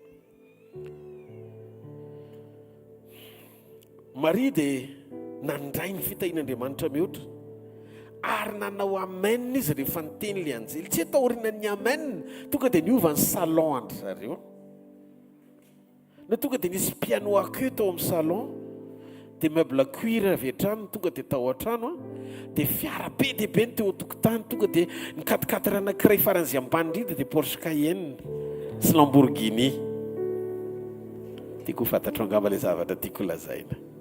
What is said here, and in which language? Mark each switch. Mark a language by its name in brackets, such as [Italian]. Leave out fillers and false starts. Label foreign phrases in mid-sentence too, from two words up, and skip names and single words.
[Malagasy] Maria dia nandray ny fitahian'Andriamanitra mihoatra ary nanao amen izy rehefa niteny ilay anjely. Tsy ataoriana ny amen tonga dia niova ny salon andry zareo. Na tonga dia nisy [French] piano à queue [Malagasy] tao amin'ny salon, dia [French] meuble cuir [Malagasy] avy an-trano tonga dia tao an-trano, dia fiara be dia be ny teo an-tokotany, tonga dia ny 4x4 anankiray faran'izay ambany indrindra dia Porsche Cayenne sy Lamborghini. Tiako fantatro angamba ilay zavatra tiako lazaina.